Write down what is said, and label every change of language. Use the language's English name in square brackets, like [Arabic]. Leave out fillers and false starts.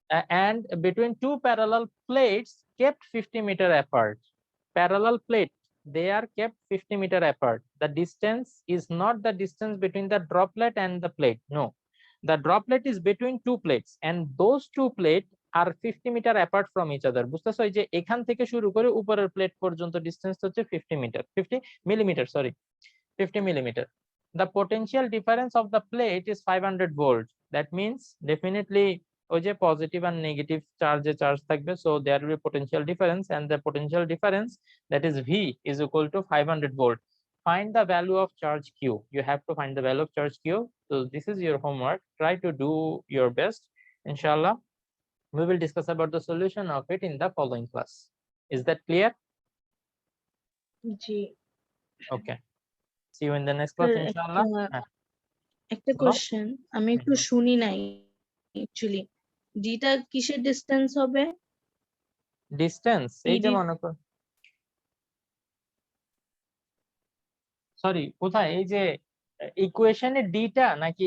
[English] And between two parallel plates kept 50 meter apart. Parallel plate, they are kept 50 meter apart. The distance is not the distance between the droplet and the plate. No, the droplet is between two plates, and those two plates are 50 meter apart from each other. [Bangla] বুঝতেছো এই যে এখান থেকে শুরু করে উপরের plate পর্যন্ত distance হচ্ছে 50 millimeter, sorry, 50 millimeter. [English] The potential difference of the plate is 500 volt. That means definitely [Bangla] ওই যে পজিটিভ আর নেগেটিভ চার্জে চার্জ থাকবে, [English] so there will be potential difference, and the potential difference, that is V, is equal to 500 volt. Find the value of charge Q. You have to find the value of charge Q. So this is your homework. Try to do your best. Inshallah, we will discuss about the solution of it in the following class. Is that clear? [Bangla] G [English] Okay. See you in the next class, [Bangla] sir [English] inshallah. [Bangla] একটা বলো। Question আমি একটু হুম। শুনি নাই actually, ডিটা কিসের distance হবে? Distance এই যে ED মনে কর, সরি কোথায়, এই যে ইকুয়েশনে ডিটা নাকি